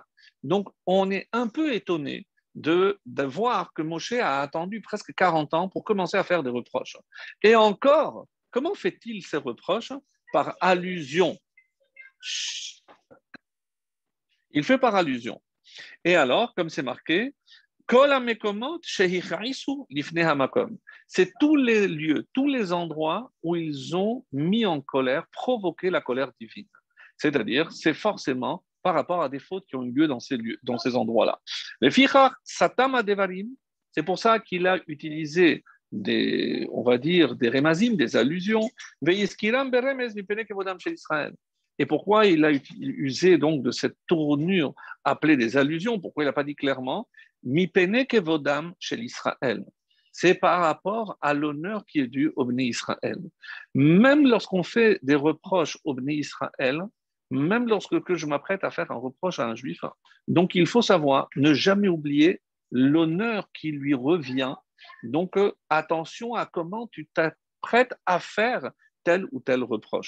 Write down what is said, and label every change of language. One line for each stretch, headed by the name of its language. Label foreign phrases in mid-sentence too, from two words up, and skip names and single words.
French: Donc, on est un peu étonné de voir que Moshe a attendu presque 40 ans pour commencer à faire des reproches. Et encore, comment fait-il ces reproches? Par allusion. Il fait par allusion. Et alors, comme c'est marqué,
Hebrew: כל המקומות שהכעיסו לפני המקום.
French: C'est tous les lieux, tous les endroits où ils ont mis en colère, provoqué la colère divine. C'est-à-dire, c'est forcément par rapport à des fautes qui ont eu lieu dans ces lieux, dans ces endroits-là. Le fichar
Hebrew: סתם דברים,
French: c'est pour ça qu'il a utilisé des, on va dire, des remazim, des allusions.
Hebrew: והזכירם ברמז מפני כבודם של ישראל.
French: Et pourquoi il a usé donc de cette tournure appelée des allusions? Pourquoi il n'a pas dit clairement
Hebrew: מפני כבודם של ישראל?
French: C'est par rapport à l'honneur qui est dû au Bnei Israël. Même lorsqu'on fait des reproches au Bnei Israël, même lorsque je m'apprête à faire un reproche à un juif, donc il faut savoir, ne jamais oublier l'honneur qui lui revient. Donc attention à comment tu t'apprêtes à faire tel ou tel reproche.